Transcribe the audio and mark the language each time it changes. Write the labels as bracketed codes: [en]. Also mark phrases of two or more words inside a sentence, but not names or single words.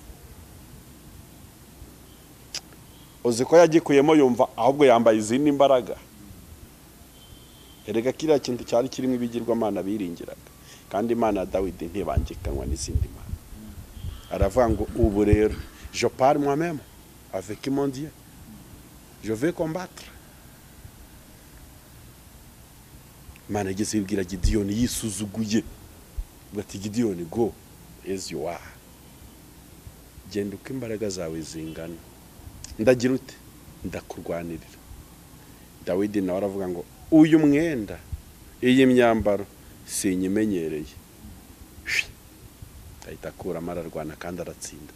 [rw] Uzi ko yagikuyemo yumva ahubwo yambaye izindi imbaraga. Erega kiriya kintu cyari kirimo ibigirwamana biringiraga, kandi Imana ya Dawidi ntibangikanywa n'izindi mana. Aravuga ngo ubu rero [fr] je parle moi-même avec mon Dieu, je vais combattre. [rw] Imana igeze ibwira Gideyoni yisuzuguye, bati Gideyoni [en] go as you are, [rw] genda uko imbaraga zawe zingana, ndagira ute, ndakurwanirira. Dawidi nawe aravuga ngo uyu mwenda, iyi myambaro sinyimenyereye, ahita akuramo ararwana kandi aratsinda.